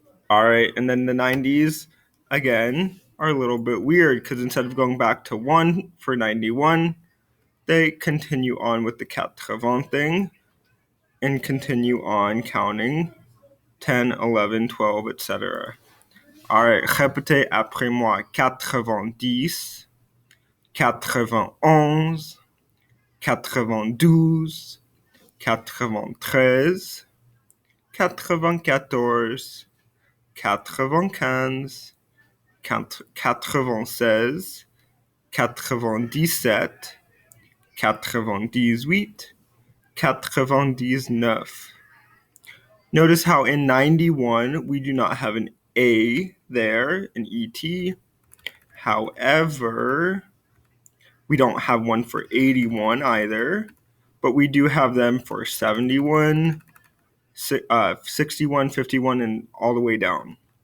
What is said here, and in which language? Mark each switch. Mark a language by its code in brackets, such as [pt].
[en] All right, and then the 90s, again, are a little bit weird because instead of going back to 1 for 91, they continue on with the 80 thing and continue on counting 10, 11, 12, etc. All right, [fr] répétez après moi 90, 91, 92, 93, 94, 95, 96, 97, 98, 99. [en] Notice how in 91 we do not have an A there, an ET. However, we don't have one for 81 either, but we do have them for 71, 61, 51, and all the way down.